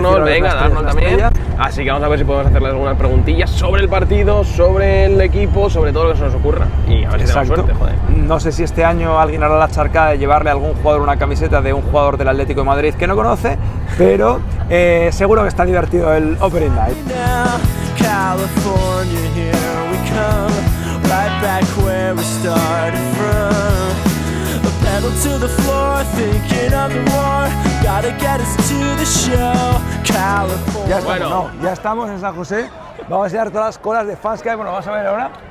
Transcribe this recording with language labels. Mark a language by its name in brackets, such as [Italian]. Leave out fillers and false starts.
[Spanish] Darnold, venga, Darnold también. Así que vamos a ver si podemos hacerle algunas preguntillas sobre el partido, sobre el equipo, sobre todo lo que se nos ocurra. Y a ver si tenemos suerte, joder. No sé si este año alguien hará la charcada de llevarle a algún jugador una camiseta de un jugador del Atlético de Madrid que no conoce, pero seguro que está divertido el Opening Night. [English] California, here we come. Right back where we started from. A pedal to the floor, thinking of the war. Gotta get us to the show. California. [Spanish] Ya estamos, ya estamos en San José. Vamos a enseñar todas las colas de fans que hay. Bueno, vamos a ver ahora.